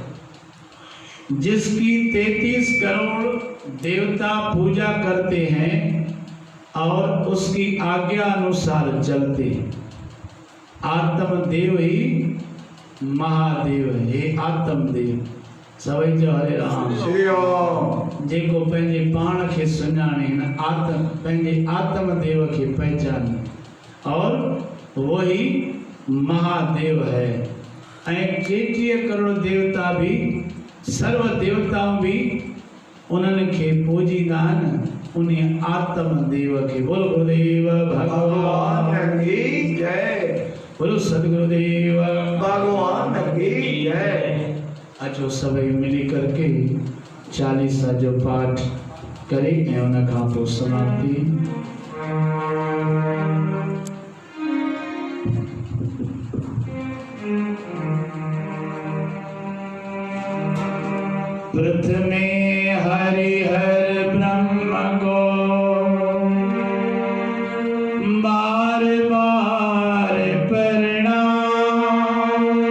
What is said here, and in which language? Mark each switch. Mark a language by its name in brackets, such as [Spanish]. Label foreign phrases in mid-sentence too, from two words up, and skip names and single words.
[Hindi] जिसकी 33 करोड़ देवता पूजा करते हैं और उसकी आज्ञा अनुसार चलते हैं। आत्मदेव ही महादेव है। [Sindhi] आत्मदेव सभई जो हरे राम श्री राम। जेको पंहिंजे पाण खे सुञाणे न आत्म पंहिंजे आत्मदेव खे [Hindi] पहचाने और वही महादेव है। [Sindhi] ऐं 33 करोड़ देवता भी सर्व देवताऊं भी उन्हनि खे पूजींदा आहिनि उन आत्मदेव खे। [Hindi] बोलो गुरुदेव भगवान भगवान की जय। बोलो सदगुरुदेव भगवान की जय। [Sindhi] अचो सभई मिली करके 40 जो पाठ करी ऐं उन खां पोइ समाप्ति। [Hindi] प्रथमे हरिहर ब्रह्म को बार बार प्रणाम।